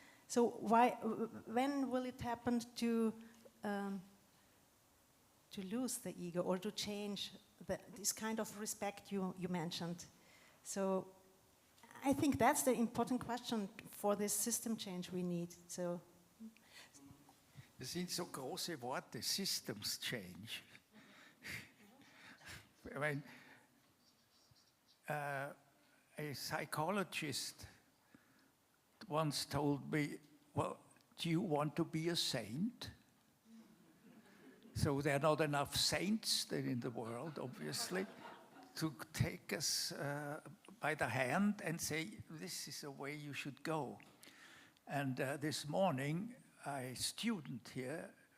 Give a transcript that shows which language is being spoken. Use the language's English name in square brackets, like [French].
[English] So when will it happen to lose the ego or to change this kind of respect you mentioned? So I think that's the important question for this system change we need. So, [German] das sind so große Worte, Systems Change. [English] I mean, a psychologist once told me, well, do you want to be a saint? So there are not enough saints then in the world, obviously, to take us by the hand and say, this is the way you should go. And this morning, a student here